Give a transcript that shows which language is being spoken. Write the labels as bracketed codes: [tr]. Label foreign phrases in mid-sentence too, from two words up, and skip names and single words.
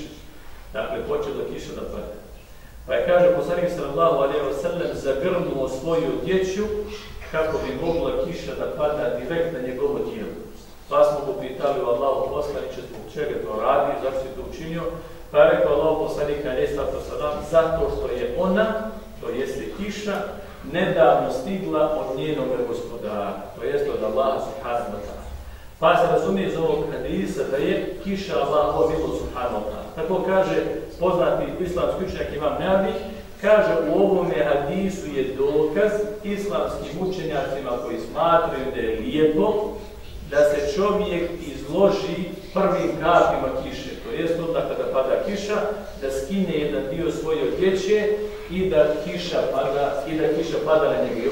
[bs] Dakle, počela kiša da pada. Pa je, kaže poslanik [ar] صلى الله عليه وسلم, [bs] zagrnuo svoju odjeću kako bi mogla kiša da pada direkt na njegovo tijelo. Pa smo go pitali u Allahu poslaniče zbog čega to radi, zašto je to učinio. Pa je rekao Allahu poslanik [ar] عليه الصلاة والسلام, [bs] zato što je ona, to jeste kiša, nedavno stigla od njenog gospodara, to jeste od Allaha [ar] سبحانه وتعالى. [bs] Pa se razumije iz ovog hadisa da je kiša Allahova milost [ar] سبحانه وتعالى. [bs] Tako kaže poznati islamski učenjak Imam Nawawi, kaže u ovome hadisu je dokaz islamskim učenjacima koji smatraju da je lijepo da se čovjek izloži prvim kapima kiše. To jest onda kada pada kiša, da skine jedan dio svoje odjeće i da kiša pada na njega.